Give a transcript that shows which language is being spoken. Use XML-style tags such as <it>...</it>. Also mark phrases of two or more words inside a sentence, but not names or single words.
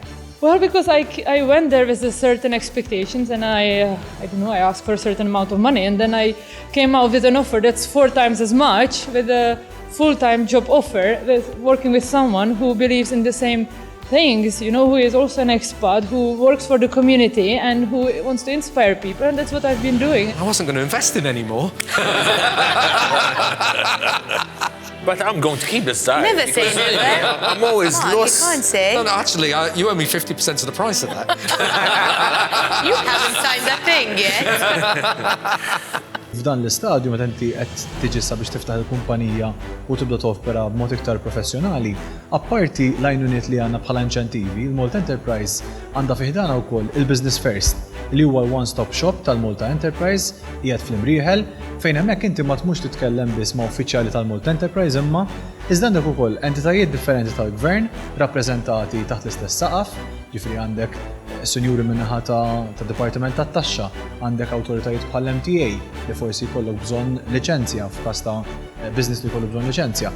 <en>Well, because I went there with a certain expectations, and I don't know, I asked for a certain amount of money, and then I came out with an offer that's 4 times as much, with a full-time job offer, with working with someone who believes in the same things, who is also an expat, who works for the community and who wants to inspire people, and that's what I've been doing. I wasn't going to invest in any more. But I'm going to keep this diary. Never say never. I'm always lost. You can't say. No, actually, you owe me 50% of the price of that. You haven't signed a thing yet.</en> <mt>F'dan l-istadju meta inti qed tiġi sabiex tiftaħ il-kumpanija u tibda topera b'mod iktar professjonali, apparti l-għajnuniet li għandna bħala inċentivi, il-Malta Enterprise għandha fih dan wkoll il-Business First, li huwa l-</mt> <en>one-stop shop</en> <mt>tal-Malta Enterprise qiegħed fl-imrieħel fejn hemmhekk inti ma tmux titkellem biss ma' uffiċjali tal-Malta Enterprise imma iżda għandek ukoll entitajiet differenti tal-gvern rappreżentati taħt l-istess saqaf, ġifieri għandek senjuri min-naħa ta' Dipartiment tat-Taxxa, għandek awtoritajiet bħall-MTA li forsi jkollok bżonn liċenzja f'każ ta' business li jkollok bżonn liċenzja.</mt>